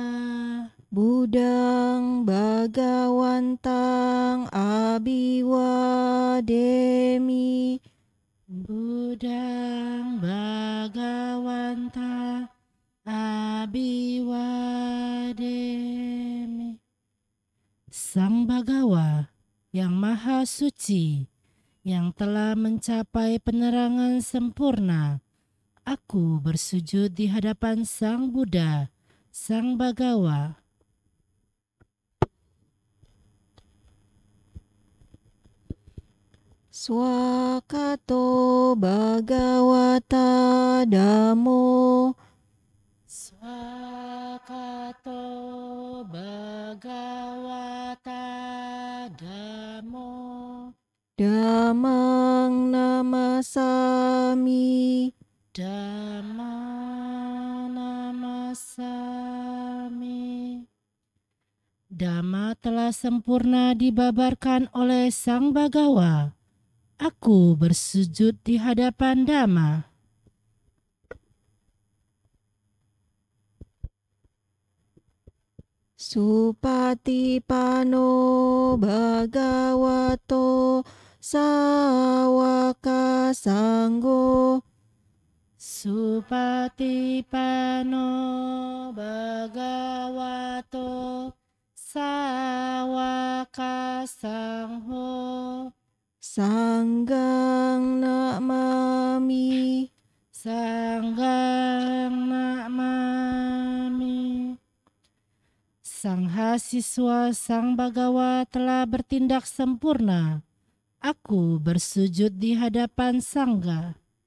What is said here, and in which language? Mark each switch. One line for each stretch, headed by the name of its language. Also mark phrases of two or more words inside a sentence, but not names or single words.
Pali: Budang Bhagawantang Abiwademi. Budang Bhagawanta Abiwademi.
Indonesian: Sang Bhagawa yang Maha Suci, yang telah mencapai penerangan sempurna, aku bersujud di hadapan Sang Buddha, Sang Bhagawa.
Pali: Swakato Bhagavata Dhammo. Swakato Bhagavata Dhammo. Dhammang namasami. Dhammang namasami.
Indonesian: Dhamma telah sempurna dibabarkan oleh Sang Bhagawa. Aku bersujud di hadapan Dhamma.
Pali: Supatipano Bhagavato Sawaka Sanggo. Supatipano Bhagavato Sawaka Sangho. Sanggang namami. Sanggang namami.
Indonesian: Sang Hasiswa Sang Bhagawa telah bertindak sempurna. Aku bersujud di hadapan Sangga.